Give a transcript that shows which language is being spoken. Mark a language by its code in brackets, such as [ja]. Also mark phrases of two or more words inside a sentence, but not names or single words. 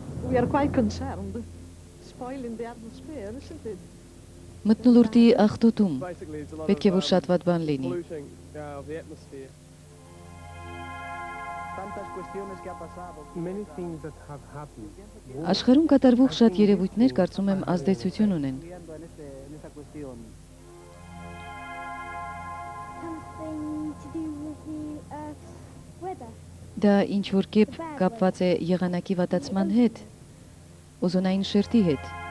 [en] We are quite concerned. Spoiling the atmosphere, isn't it? [hy] Մթնոլորտի աղտոտում պետք է որ շատ վատ բան լինի։ Աշխարհում կատարվող շատ երևույթներ կարծում եմ ազդեցություն ունեն։ Դա ինչ որ կերպ կապված է եղանակի վատացման հետ, օզոնային շերտի հետ։